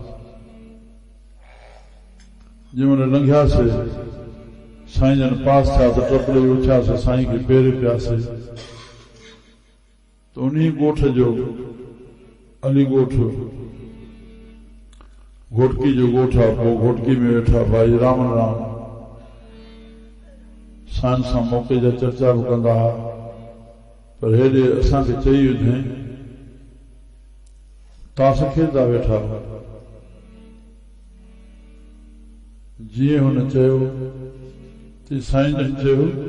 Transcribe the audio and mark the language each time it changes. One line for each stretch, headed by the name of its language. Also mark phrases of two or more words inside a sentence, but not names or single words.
Sindhi: जंहिंमहिल लंघियासीं साईं जन पास थिया त टपले उथियासीं साईं खे पेर पियासीं त उन ॻोठ जो अली ॻोठ घोटकी जो ॻोठ आहे पोइ घोटकी में वेठा भाई राम राम साईं सां मौक़े जा चर्चा बि कंदा हुआ पर हेॾे असांखे चई हुजे तास खेॾंदा वेठा जीअं हुन चयो त साईं जन चयो